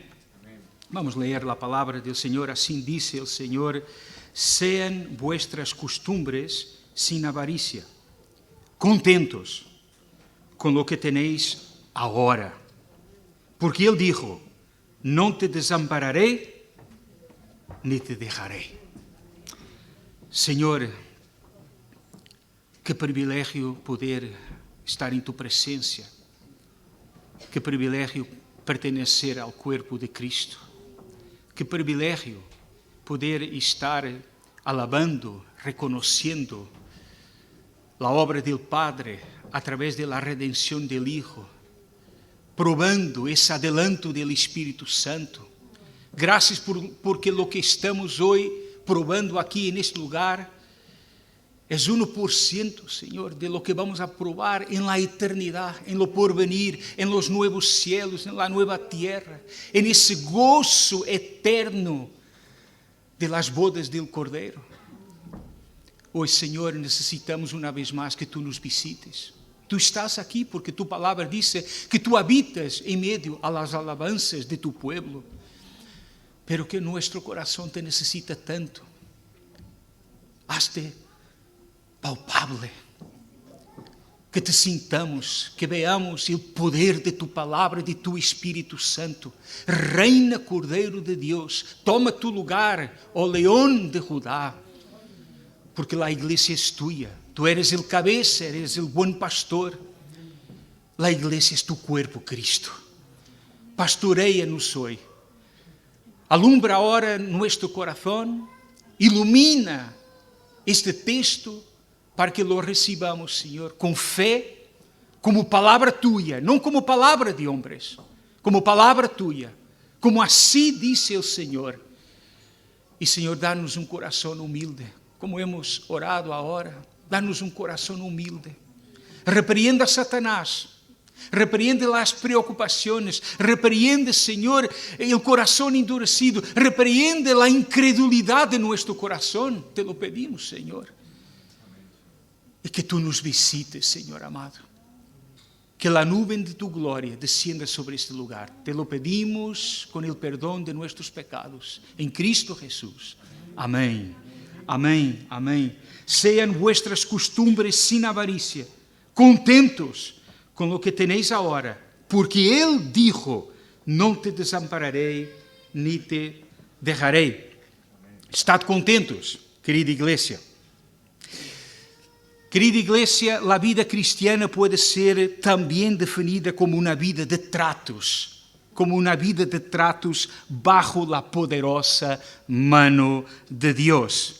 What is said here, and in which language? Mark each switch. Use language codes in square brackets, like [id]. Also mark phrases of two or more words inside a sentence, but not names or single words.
[es] Vamos a leer la palabra del Señor. Así dice el Señor: sean vuestras costumbres sin avaricia, contentos con lo que tenéis ahora. Porque Él dijo: no te desampararé ni te dejaré. Señor, qué privilegio poder estar [pt] em tu presença. Que privilégio pertencer ao corpo de Cristo. Que privilégio poder estar alabando, reconhecendo a obra do Padre [es] a través de la [pt] redenção do Hijo, probando esse adelanto do Espírito Santo. Graças porque lo que estamos hoje probando aqui neste lugar é 1%, Senhor, [es] de lo que vamos a probar en la eternidad, en lo porvenir, en los nuevos cielos, en la nueva tierra, en ese gozo eterno de las bodas del Cordero. Hoy, [pt] Senhor, necessitamos uma vez mais que Tu nos visites. Tu estás aqui porque Tu palavra dice que Tu habitas em meio [es] a las alabanzas de Tu pueblo, pero que nuestro corazón [pt] Te necessita tanto. [es] Hazte palpável, que te sintamos, que veamos [pt] o poder [es] de tu palavra, de tu Espírito Santo. [pt] Reina, Cordeiro de Deus, toma tu lugar, ó León de Judá, porque a igreja é tuya. [es] Tu eres el cabeza, eres el buen pastor. La iglesia es tu cuerpo, Cristo. Pastoreia-nos hoy. Alumbra ahora nuestro corazón, ilumina este texto, para que lo recibamos, [pt] Senhor, com fé, como palavra Tuya, não como palavra de homens, como palavra Tuya, como assim disse o Senhor. E, Senhor, dá-nos um coração humilde, como [es] hemos orado [pt] agora, dá-nos um coração humilde. Repreenda a Satanás, repreende as preocupações, repreende, Senhor, o coração endurecido, repreende a incredulidade de nosso coração. [es] Te lo pedimos, Senhor. [pt] E que Tu nos visites, Senhor amado. Que a nuvem de Tu glória descienda sobre este lugar. [es] Te lo pedimos [pt] com o perdão de nossos pecados. Em Cristo Jesus. Amém. Amém. Amém. [es] Sejam vuestras costumbres sin avaricia, contentos [pt] com o que [es] tenéis agora, porque Ele dijo: [pt] não te desampararei [es] ni te dejarei. Estad contentos, [pt] querida igreja. Querida igreja, a vida cristiana pode ser também definida como uma vida de tratos, bajo a poderosa mano de Deus.